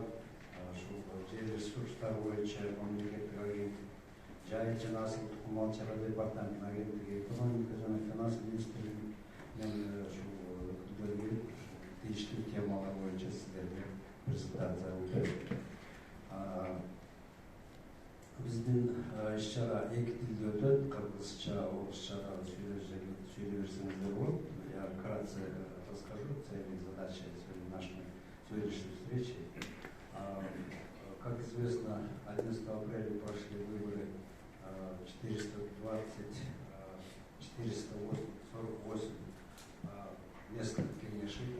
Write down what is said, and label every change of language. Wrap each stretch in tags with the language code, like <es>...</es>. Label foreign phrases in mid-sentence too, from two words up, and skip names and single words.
<ky>Ушул жер ресурстары боюнча мамлекеттик агенттик, жайык жана асыл тукум мал чарба департаментинин агенттиги, экономика жана финанс министрлиги менен ушул өкүлдөрү тийиштүү темалар боюнча сиздерге презентация өтөт. Биздин иш-чара эки тилде өтөт, кыргызча, орусча сүйлөй берсеңиздер болот.</ky> <ru>Я вкратце расскажу цели и задачи нашей сегодняшней встречи. Как известно, 11 апреля прошли выборы 448 местных кеңешей.</ru>